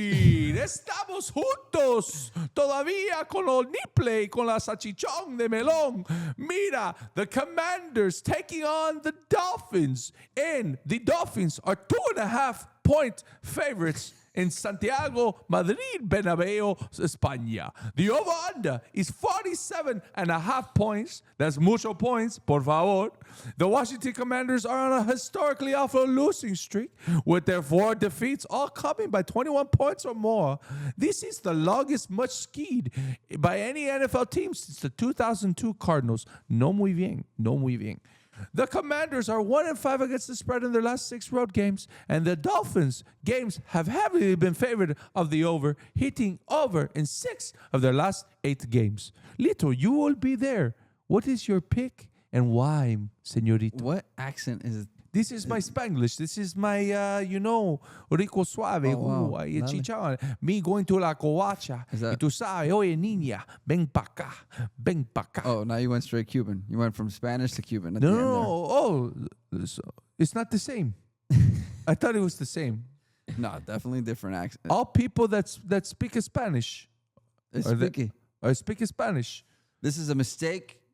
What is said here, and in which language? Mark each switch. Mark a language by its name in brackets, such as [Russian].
[Spanish] Estamos juntos todavía con los niple, con la salchichón de melón. Mira, [English] the Commanders taking on the Dolphins. And the Dolphins are 2.5 point favorites in Santiago, Madrid, Bernabéu, España. The over-under is 47.5 points. That's [Spanish] mucho [English] points, [Spanish] por favor. [English] The Washington Commanders are on a historically awful losing streak, with their 4 defeats all coming by 21 points or more. This is the longest much skied by any NFL team since the 2002 Cardinals. [Spanish] No muy bien. [English] The Commanders are 1-5 against the spread in their last 6 road games, and the Dolphins games have heavily been favored of the over, hitting over in 6 of their last 8 games. Lito, you will be there. What is your pick and why, [Spanish] señorito? [English] What accent is... This is my Spanglish. This is my, [Spanish] rico suave. [English] Oh, wow. [Spanish] Chichón. [English] Me going to [Spanish] la covacha. Y tú sabes, oye, niña, ven pa' acá. [English] Oh, now you went straight Cuban. You went from Spanish to Cuban. No. It's not the same. I thought it was the same. No, definitely different accent. All people that speak Spanish speak Spanish. This is a mistake.